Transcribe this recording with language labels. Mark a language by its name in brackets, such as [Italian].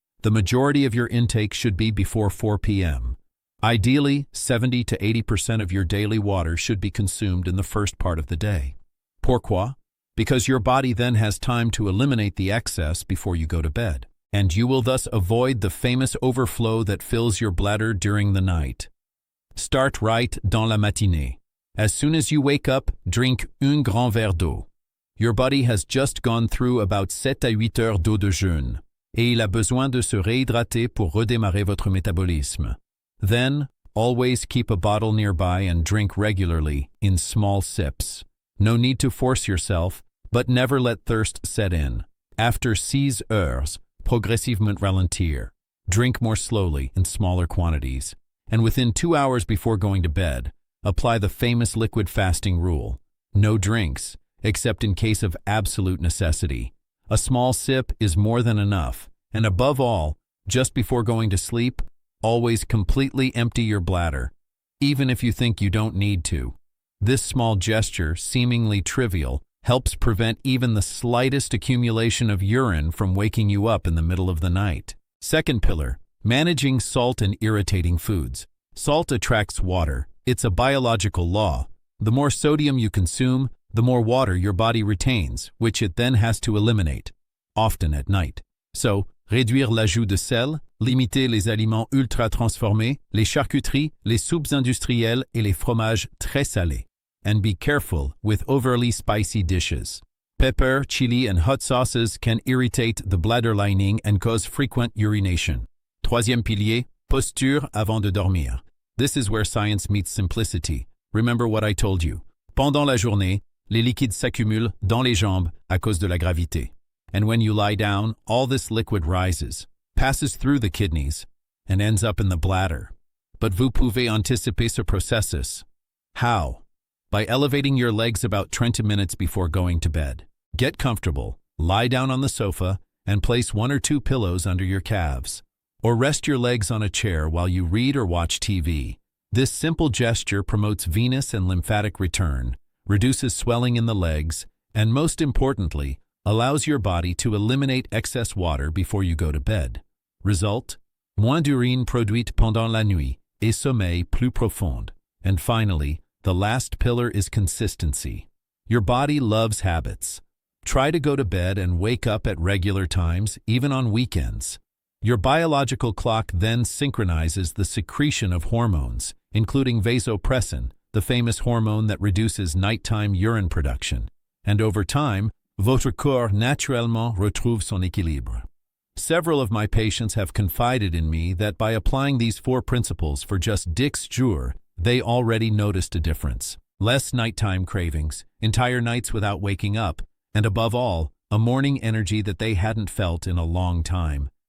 [English] The majority of your intake should be before 4 p.m. Ideally, 70 to 80% of your daily water should be consumed in the first part of the day. [French] Pourquoi? [English] Because your body then has time to eliminate the excess before you go to bed, and you will thus avoid the famous overflow that fills your bladder during the night. Start right [French] dans la matinée. [English] As soon as you wake up, drink [French] un grand verre d'eau. [English] Your body has just gone through about [French] 7 à 8 heures d'eau de jeûne, et il a besoin de se réhydrater pour redémarrer votre métabolisme. [English] Then, always keep a bottle nearby and drink regularly in small sips. No need to force yourself, but never let thirst set in. [French] After 6 heures, progressivement ralentir. [English] Drink more slowly in smaller quantities. And within 2 hours before going to bed, apply the famous liquid fasting rule. No drinks, except in case of absolute necessity. A small sip is more than enough. And above all, just before going to sleep, always completely empty your bladder, even if you think you don't need to. This small gesture, seemingly trivial, helps prevent even the slightest accumulation of urine from waking you up in the middle of the night. Second pillar, managing salt and irritating foods. Salt attracts water. It's a biological law. The more sodium you consume, the more water your body retains, which it then has to eliminate, often at night. [French] So, réduire l'ajout de sel, limiter les aliments ultra-transformés, les charcuteries, les soupes industrielles et les fromages très salés. [English] And be careful with overly spicy dishes. Pepper, chili, and hot sauces can irritate the bladder lining and cause frequent urination. [French] Troisième pilier, posture avant de dormir. [English] This is where science meets simplicity. Remember what I told you. [French] Pendant la journée, les liquides s'accumulent dans les jambes à cause de la gravité. [English] And when you lie down, all this liquid rises, passes through the kidneys, and ends up in the bladder. But [French] vous pouvez anticiper ce processus. [English] How? by elevating your legs about 20 minutes before going to bed. Get comfortable, lie down on the sofa, and place 1 or 2 pillows under your calves. Or rest your legs on a chair while you read or watch TV. This simple gesture promotes venous and lymphatic return, reduces swelling in the legs, and most importantly, allows your body to eliminate excess water before you go to bed. [French] Result: moins d'urine produite pendant la nuit et sommeil plus profond. [English] And finally, the last pillar is consistency. Your body loves habits. Try to go to bed and wake up at regular times, even on weekends. Your biological clock then synchronizes the secretion of hormones, including vasopressin, the famous hormone that reduces nighttime urine production. And over time, [French] votre corps naturellement retrouve son équilibre. [English] Several of my patients have confided in me that by applying these 4 principles for just 10 jours, they already noticed a difference. Less nighttime cravings, entire nights without waking up, and above all, a morning energy that they hadn't felt in a long time.